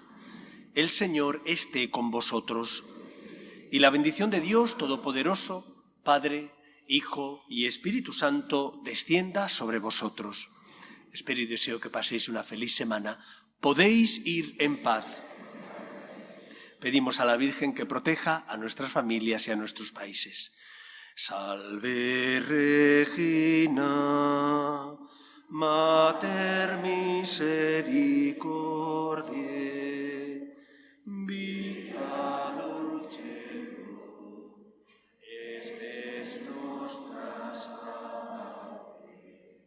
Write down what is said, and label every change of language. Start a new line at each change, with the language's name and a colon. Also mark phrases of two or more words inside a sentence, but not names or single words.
Spanish: El Señor esté con vosotros. Y la bendición de Dios Todopoderoso, Padre, Hijo y Espíritu Santo, descienda sobre vosotros. Espero y deseo que paséis una feliz semana. Podéis ir en paz. Pedimos a la Virgen que proteja a nuestras familias y a nuestros países.
Latin: Salve Regina, Mater misericordiae, vita dulcedo, espes nostra salve.